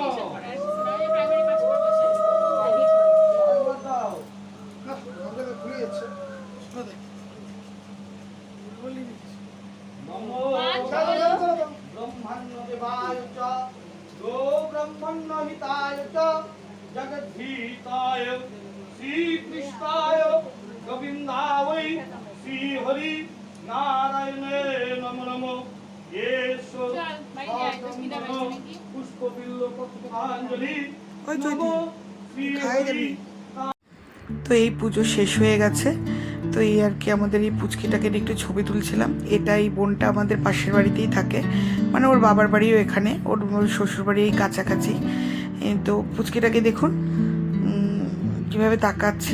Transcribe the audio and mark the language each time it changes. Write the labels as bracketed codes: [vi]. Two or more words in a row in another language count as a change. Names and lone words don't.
[sa] ब्रह्मण्यदेवाय च गो ब्रह्मण्यहिताय च जगद्धिताय श्रीकृष्णाय गोविन्दाय श्रीहरि नारायण नमो नमो। पुष्पबिल्ल पुष्पाञ्जलि नमो श्रीहरि। [bn] তো এই পুজো শেষ হয়ে গেছে। তো এই আর কি, আমাদের এই পুচকিটাকে একটু ছবি তুলছিলাম। এটা এই বোনটা আমাদের পাশের বাড়িতেই থাকে, মানে ওর বাবার বাড়িও এখানে, ওর শ্বশুর বাড়ি এই কাছাকাছি। তো পুচকিটাকে দেখুন কীভাবে তাকাচ্ছে।